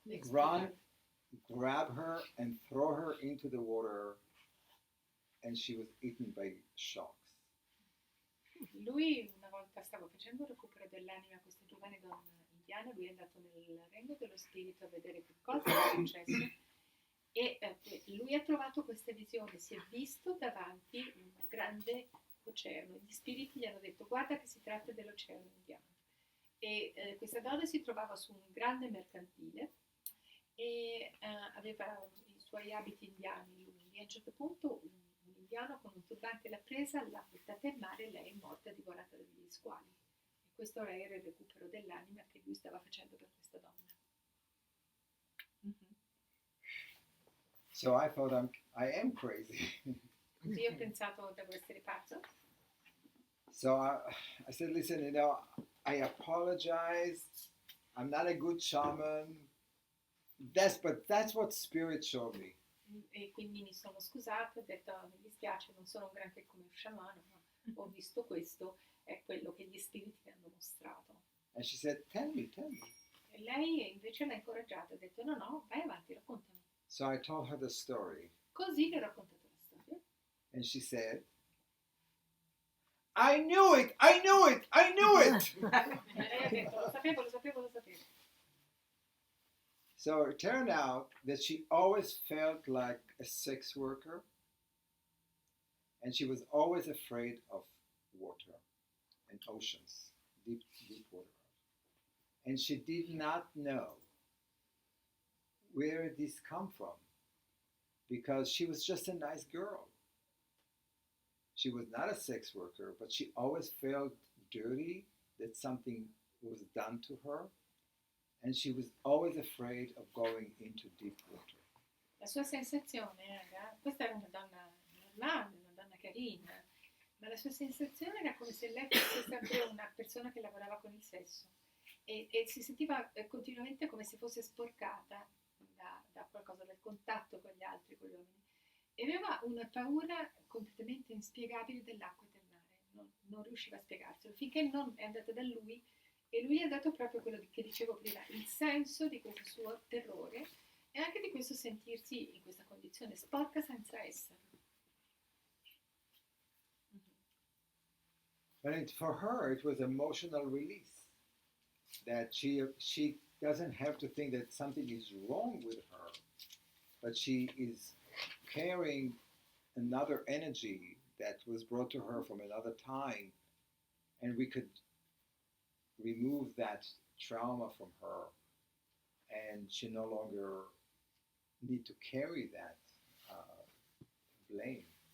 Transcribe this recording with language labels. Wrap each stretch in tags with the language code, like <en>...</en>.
<en>run, grab her, and throw her into the water, and she was eaten by sharks.</en> <it>Lui, una volta stavo facendo il recupero dell'anima a questa giovane donna indiana, lui è andato nel regno dello spirito a vedere che cosa era successo e lui ha trovato questa visione, si è visto davanti un grande oceano, gli spiriti gli hanno detto guarda che si tratta dell'oceano indiano e questa donna si trovava su un grande mercantile e aveva i suoi abiti indiani lunghi, a un certo punto un indiano con un turbante l'ha presa, l'ha buttata in mare e lei è morta divorata dagli squali e questo era il recupero dell'anima che lui stava facendo per questa donna.</it> <en>So I thought I am crazy.</en> <it>Così ho pensato devo essere pazzo.</it> <en>So I said, listen, you know, I apologize. I'm not a good shaman. But that's what Spirit showed me.</en> <it>E quindi mi sono scusata, ho detto mi dispiace, non sono un granché come un sciamano, ma ho visto questo, è quello che gli spiriti mi hanno mostrato.</it> <en>And she said, tell me.</en> <it>E lei invece l'ha incoraggiata, ha detto no, no, vai avanti, raccontami.</it> <en>So I told her the story,</en> <it>Così le ho raccontato la storia.</it> <en>and she said, I knew it! I knew it! I knew it!</en> <it>E lei ha detto lo sapevo, lo sapevo, lo sapevo.</it> <en>So it turned out that she always felt like a sex worker, and she was always afraid of water and oceans, deep water. And she did not know where this come from, because she was just a nice girl. She was not a sex worker, but she always felt dirty that something was done to her, and she was always afraid of going into deep water.</en> <it>La sua sensazione era, questa era una donna normale, una donna carina, ma la sua sensazione era come se lei fosse sempre una persona che lavorava con il sesso e si sentiva continuamente come se fosse sporcata da qualcosa, dal contatto con gli altri, con gli uomini. E aveva una paura completamente inspiegabile dell'acqua e del mare, non riusciva a spiegarselo, finché non è andata da lui e lui gli ha dato proprio quello che dicevo prima, il senso di questo suo terrore e anche di questo sentirsi in questa condizione sporca senza esserlo.</it> <en>But for her, it was emotional release, that she doesn't have to think that something is wrong with her, but she is carrying another energy that was brought to her from another time, and we could remove that trauma from her, and she no longer need to carry that blame.</en>